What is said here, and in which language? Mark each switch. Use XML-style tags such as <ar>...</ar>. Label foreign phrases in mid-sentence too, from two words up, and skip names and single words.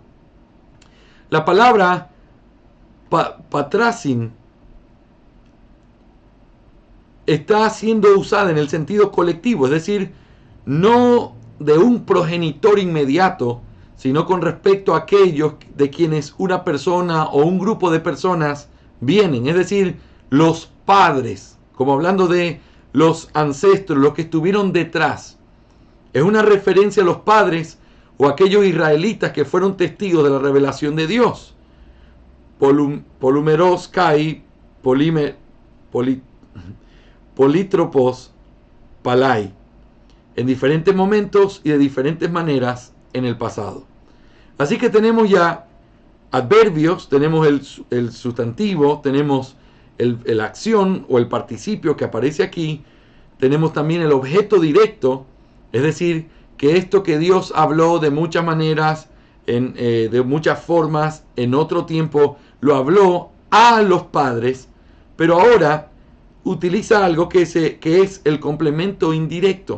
<es>La palabra patrasin está siendo usada en el sentido colectivo, es decir, no de un progenitor inmediato, sino con respecto a aquellos de quienes una persona o un grupo de personas vienen, es decir, los padres, como hablando de los ancestros, los que estuvieron detrás. Es una referencia a los padres o a aquellos israelitas que fueron testigos de la revelación de Dios.</es> <el>Πολυμερῶς καὶ πολυτρόπως πάλαι,</el> <es>en diferentes momentos y de diferentes maneras en el pasado. Así que tenemos ya adverbios, tenemos el sustantivo, tenemos la acción o el participio que aparece aquí, tenemos también el objeto directo, es decir, que esto que Dios habló de muchas maneras, de muchas formas, en otro tiempo, lo habló a los padres, pero ahora utiliza algo que es el complemento indirecto.</es>